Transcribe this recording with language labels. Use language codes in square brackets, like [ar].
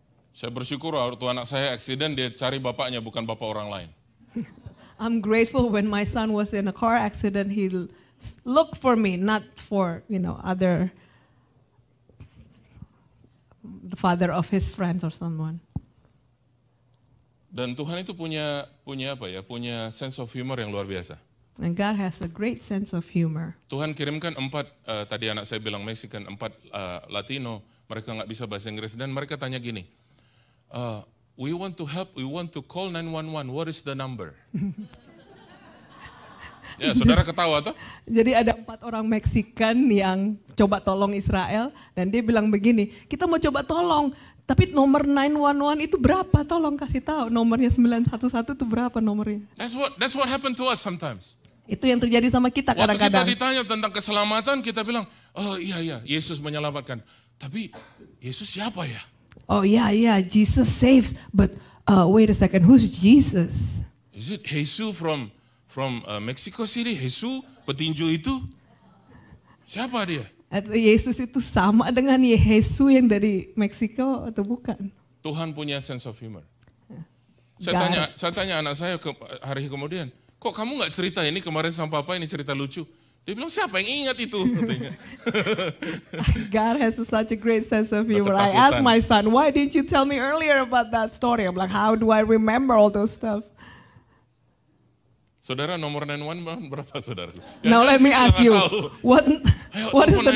[id] Saya bersyukur waktu anak saya aksiden, dia cari bapaknya bukan bapak orang lain. [en] I'm grateful when my son was in a car accident, he looked for me, not for, other, the father of his friends or someone. [id] Dan Tuhan itu punya apa ya? Punya [en] sense of humor [id] yang luar biasa. [en] And God has a great sense of humor. [id] Tuhan kirimkan 4, tadi anak saya bilang Mexican, 4 Latino, mereka nggak bisa bahasa Inggris, dan mereka tanya gini, [en] we want to help, we want to call 911, what is the number? [id] Ya, saudara ketawa toh? Jadi ada 4 orang Meksikan yang coba tolong Israel, dan dia bilang begini, kita mau coba tolong, tapi nomor 911 itu berapa? Tolong kasih tahu, nomornya 911 itu berapa nomornya? [en] That's what happened to us sometimes. [id] Itu yang terjadi sama kita Waktu kita kadang-kadang. ditanya tentang keselamatan, kita bilang, oh iya, Yesus menyelamatkan. Tapi Yesus siapa ya? [en] Oh yeah, Jesus saves, but wait a second, who's Jesus? Is it Jesus from Mexico City? [id] Jesus petinju itu? Siapa dia? Atau Yesus itu sama dengan Yesus yang dari Meksiko atau bukan? Tuhan punya [en] sense of humor. God. [id] Saya tanya anak saya hari kemudian, kok kamu nggak cerita ini kemarin sama papa, ini cerita lucu? Dia bilang, siapa yang ingat itu? Katanya. [en] God has such a great sense of humor. I [id] Ketakutan. [en] asked my son, why didn't you tell me earlier about that story? I'm like, how do I remember all those stuff? [id] Saudara nomor 911 berapa saudara? [en] Now let me ask you, what is the